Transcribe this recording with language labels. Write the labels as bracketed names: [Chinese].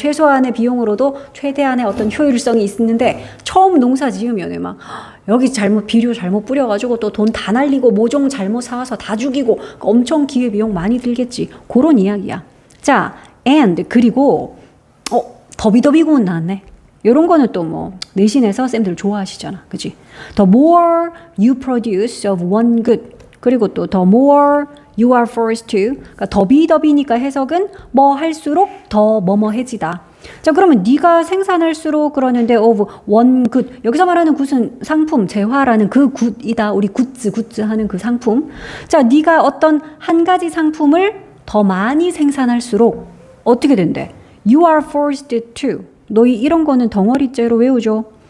[Korean] 최소한의 비용으로도 최대한의 어떤 효율성이 있는데 처음 농사 지으면 막 여기 비료 잘못 뿌려가지고 또 돈 다 날리고 모종 잘못 사와서 다 죽이고 엄청 기회비용 많이 들겠지. 그런 이야기야. 자, and 그리고 더비더비 구문 나왔네. 이런 거는 또 뭐 내신에서 쌤들 좋아하시잖아. 그치? [English] The more you produce of one good [Korean] 그리고 또 [English] the more you are forced to [Korean] 그러니까 더비더비니까 해석은 뭐 할수록 더 뭐뭐해지다. 자 그러면 네가 생산할수록 그러는데 [English] of one good [Korean] 여기서 말하는 굿은 상품 재화라는 그 굿이다. 우리 굿즈 하는 그 상품. 자 네가 어떤 한 가지 상품을 더 많이 생산할수록 어떻게 된대? [English] You are forced to [Korean] 너희 이런 거는 덩어리째로 외우죠.